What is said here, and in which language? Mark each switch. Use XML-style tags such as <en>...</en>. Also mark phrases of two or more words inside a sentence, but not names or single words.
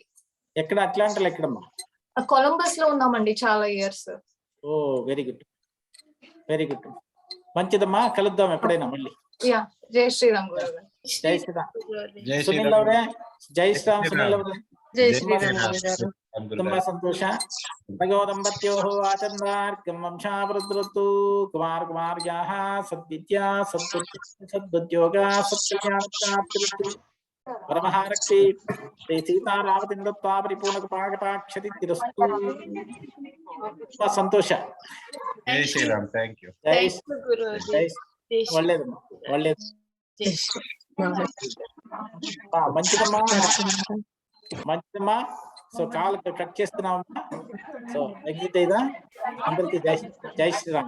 <te>ఎక్కడ? అట్లాంటాలో ఎక్కడమ్మా? కొలంబస్ లో ఉన్నామండి చాలా ఇయర్స్.</te> <en>Oh very good, very good.</en> <te>మంచిదమ్మా, కలుద్దాం ఎప్పుడైనా మళ్ళీ. యా. జై శ్రీరామ్ గురువు గారు. జై శ్రీరామ్. సునీల్ అవరే. జై శ్రీరామ్ సునీల్ అవరే. జై శ్రీరామ్ గురుగారు.</te> <kn>ತುಂಬಾ ಸಂತೋಷ.</kn> <sa>ಭಗೋ ದಂಪತ್ಯೋಃ ಆಚಂದ್ರಾರ್ಕಂ ವಂಶಾವೃದ್ಧೃತು ಕುಮಾರ ಕುಮಾರ್ಯಾಃ ಸದ್ವಿದ್ಯಾ ಸದ್ಬುದ್ಧ್ಯೋಗ ಸತ್ಕಲ್ಯಾಣಪ್ರಾಪ್ತಿರಸ್ತು. ಪರಮಹಾರಕ್ತಿ ಶ್ರೀ ಸೀತಾರಾಮತಿಂ ದತ್ವಾ ಪರಿಪೂರ್ಣ ಕೃಪಾಕಟಾಕ್ಷತಿರಸ್ತು.</sa> <kn>ತುಂಬಾ ಸಂತೋಷ.</kn> <te>జై శ్రీరామ్.</te> <en>Thank you.</en> <te>జై</te> <en>Thank you,</en> <te>గురూజీ. జై జై శ్రీ-</te> <kn>ಒಳ್ಳೇದು ಒಳ್ಳೇದು.</kn> <te>జై శ్రీరామ్. మంచిదమ్మా మంచిదమ్మా. సో</te> <en>call cut</en> <te>చేస్తున్నామమ్మా.</te> <en>so exit</en> <te>అయిదా. అందరికి జై జై శ్రీరామ్.</te>